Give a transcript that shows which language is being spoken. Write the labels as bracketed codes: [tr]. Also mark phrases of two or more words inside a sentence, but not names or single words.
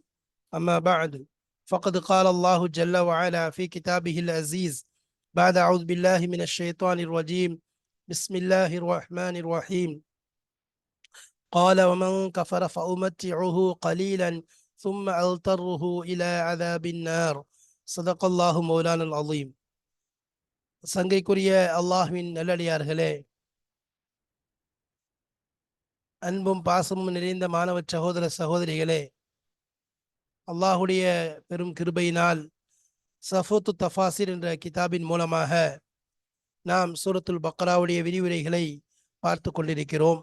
[ar] أما بعد، فقد قال الله جل وعلا في كتابه العزيز بعد أعوذ بالله من الشيطان الرجيم. بسم الله الرحمن الرحيم. قال ومن كفر فأمتعه قليلا ثم أضطره إلى عذاب النار. صدق الله مولانا العظيم. [ta] சங்கைக்குரிய அல்லாஹ்வின் நல்லடியார்களே, அன்பும் பாசமும் நிறைந்த மாணவ சகோதர சகோதரிகளே, அல்லாஹுடைய பெரும் கிருபையினால் சஃபூத்து தஃபாசிர் என்ற கிதாபின் மூலமாக நாம் சூரத்துல் பக்ராவுடைய விரிவுரைகளை பார்த்து கொண்டிருக்கிறோம்.